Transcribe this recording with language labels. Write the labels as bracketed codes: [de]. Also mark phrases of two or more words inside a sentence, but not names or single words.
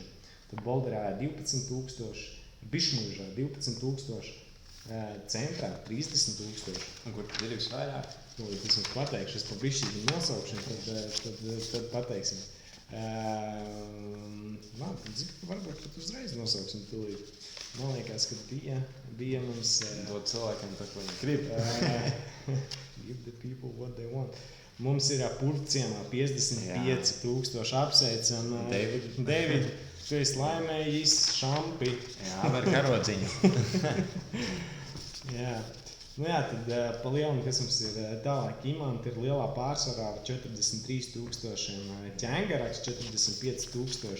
[lv] Tad Bolderājā 12,000, Bišmužā 12,000, centrā 30,000. Un kur tad ir visvairāk? Es jums pateikšu, es pa bišķīgi nosaukšanu, tad pateiksim. Varbūt pat uzreiz nosauksim tūlīt. Man liekas, ka bija mums... Dod cilvēkiem tā, ko viņi grib. [en] Give the people what they want. [lv] Mums ir Purciemā 55,000 apsveicam. David, tu esi laimējis šampi. Jā, var karodziņu. Jā. Nu jā, tad pa lielu, kas mums ir tālāk, Imanta ir lielā pārsvarā ar 43,000, Ķengaraks 45,000.